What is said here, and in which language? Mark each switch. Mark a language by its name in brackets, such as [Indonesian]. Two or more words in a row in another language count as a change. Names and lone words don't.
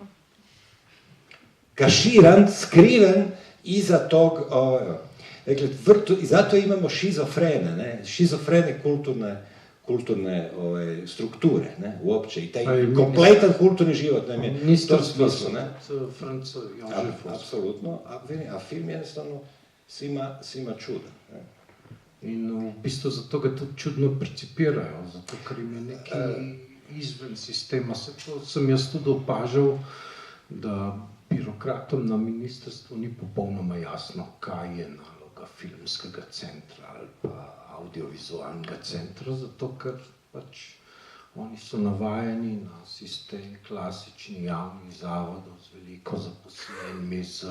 [Croatian] Kaširan, skriven iza tog, dakle, i zato imamo šizofrene, ne? Šizofrene kulturne strukture, ne, uopće, i taj kompletan kulturni život nam je u tom smislu, ne? Franco Jožefov. Apsolutno, a film jednostavno svima čudan, ne? [Slovenian] In v bistvu zato ga tudi čudno percipirajo, zato ker jim je nekaj izven sistema. Se to sem jaz tudi opažal, da birokratom na ministrstvu ni popolnoma jasno, kaj je naloga filmskega centra ali pa audiovizualnega centra, zato ker pač oni so navajeni na sistem klasičnih javnih zavodov z veliko zaposlenimi,